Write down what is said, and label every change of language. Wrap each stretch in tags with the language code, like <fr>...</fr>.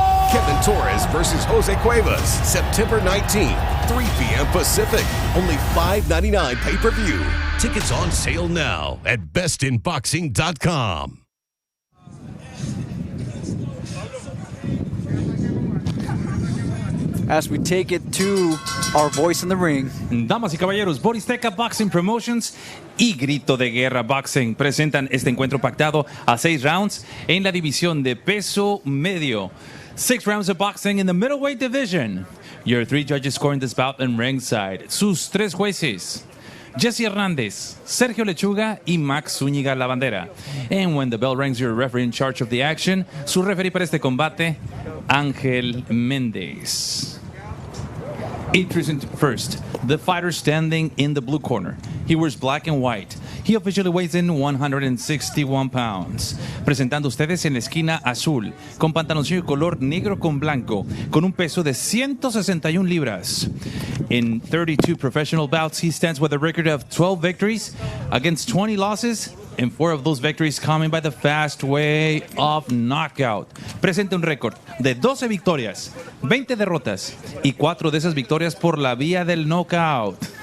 <en>KEVIN TORRES versus Jose Cuevas, September 19th, 3 p.m. Pacific. Only $5.99 pay-per-view. Tickets on sale now at bestinboxing.com. As we take it to our voice in the ring.</en> <es>Damas y caballeros, Boristeca Boxing Promotions y Grito de Guerra Boxing presentan este encuentro pactado a 6 rounds en la división de peso medio.</es> <en>6 rounds of boxing in the middleweight division. Your 3 judges scoring this bout in ringside.</en> <es>Sus 3 jueces, Jesse Hernández, Sergio Lechuga y Max Zúñiga La Bandera.</es> <en>And when the bell rings, your referee in charge of the action,</en> <es>su referee para este combate,</es> <en>Ángel Méndez. Introducing first, the fighter standing in the blue corner. He wears black and white. He officially weighs in 161 pounds.</en> <es>Presentando ustedes en la esquina azul, con pantaloncillo color negro con blanco, con un peso de 161 libras.</es> <en>In 32 professional bouts, he stands with a record of 12 victories against 20 losses, and 4 of those victories coming by the fast way of knockout.</en> <es>Presenta un récord de 12 victorias, 20 derrotas y 4 de esas victorias por la vía del knockout.</es>